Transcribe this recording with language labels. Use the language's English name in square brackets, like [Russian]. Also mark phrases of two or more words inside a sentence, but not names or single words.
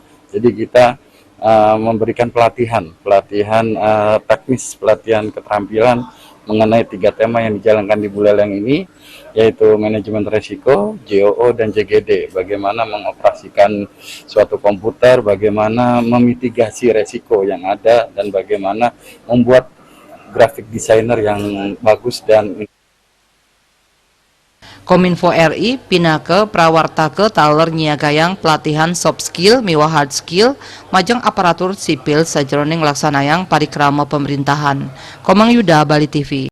[Indonesian] Jadi kita memberikan pelatihan teknis, pelatihan keterampilan mengenai 3 tema yang dijalankan di Buleleng ini, yaitu manajemen risiko, JOO, dan JGD. Bagaimana mengoperasikan suatu komputer, bagaimana memitigasi resiko yang ada, dan bagaimana membuat grafik desainer yang bagus dan [Balinese] Kominfo RI pinake prawartake taler nyiagayang pelatihan [English] soft skill [Balinese] miwa [English] hard skill [Balinese] majeng aparatur sipil sajroning laksanayang parikrama pemerintahan. [Indonesian] Komang Yuda, Bali TV.